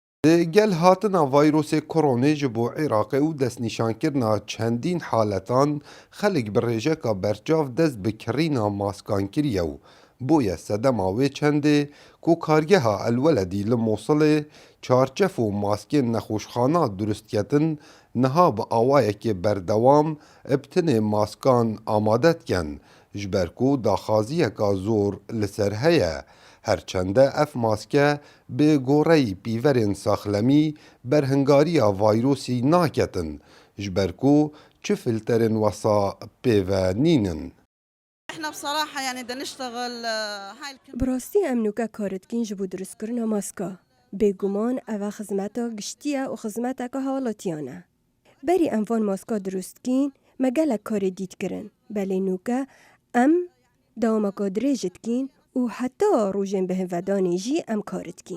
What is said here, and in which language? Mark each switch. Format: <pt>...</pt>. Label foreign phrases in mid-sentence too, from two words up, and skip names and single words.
<ku>Di gel hatina vayrosê koronê ji bo Iraqê û destnîşankirina çendîn haletan xelek bi rêjeka berçav dest bi kirîna maskan kiriye û boye sedema wê çendê ku kargeha Elweledî li Mosulê çarçef û maskên nexweşxana durustketin niha bi awayekê berdewam ebtinê maskan amade dikin ji ber ku daxwaziyeka zor li ser heye. Herçende ev maske bi goreyî pîverên saxlemî berhingariya vayrosî naketin ji ber ku çi filterên wesa pêve nînin.</ku> <ar>احنا بصراحة يعني بدنا نشتغل هاي</ar> <ku>براستî em nûka kar dikin ji bo durustkirina maska. Bêguman ev e xizmeta giştiya û xizmeteka hawlatiyan e. Berî em van maska durust dikîn, me gelek karê dît kirin. Belê nûke em dawameka dirêj dikîn û heta rojên bihinvedanê jî em kar dikin.</ku>